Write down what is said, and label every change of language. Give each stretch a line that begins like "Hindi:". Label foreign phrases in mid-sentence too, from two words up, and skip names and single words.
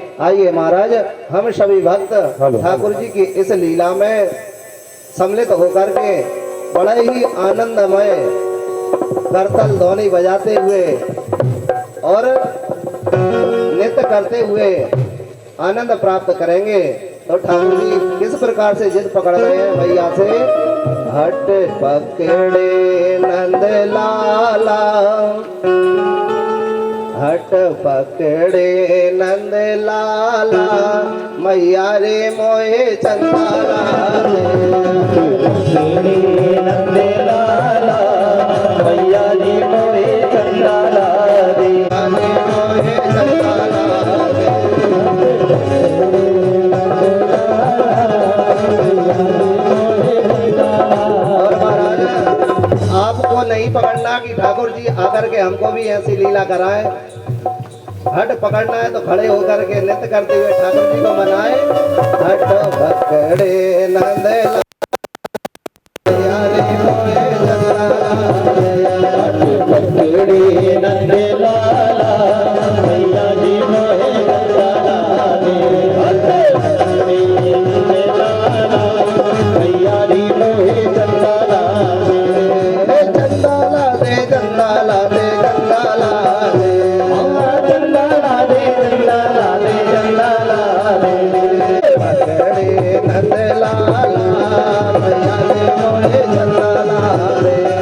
Hindi: आइए महाराज हम सभी भक्त ठाकुर जी की इस लीला में सम्मिलित होकर के बड़े ही आनंदमय करतल ध्वनि बजाते हुए और नृत्य करते हुए आनंद प्राप्त करेंगे। तो ठाकुर जी किस प्रकार से जिद पकड़ रहे हैं मैया से, हट पकड़े नंद लाला, हट पकड़े नंद लाला, मैया रे मोहे चंदाला नंद लाला, मैया रे मोहे चंदाला रे मोहे चंदाला। आपको नहीं पकड़ना कि ठाकुर जी आकर के हमको भी ऐसी लीला कराए, हट पकड़ना है तो खड़े होकर के नृत्य करते हुए ठाकुर जी को मनाए। हट पकड़े नंद लाला, पकड़े नंद लाला, मैया जी मोहे चंदाला रे, मैया जी मोहे चंदाला रे, चंदाला दे चंदाला दे चंदाला दे, चंदाला दे चंदाला दे चंदाला दे, पकड़े नंद लाला, मैया जी मोहे चंदाला रे,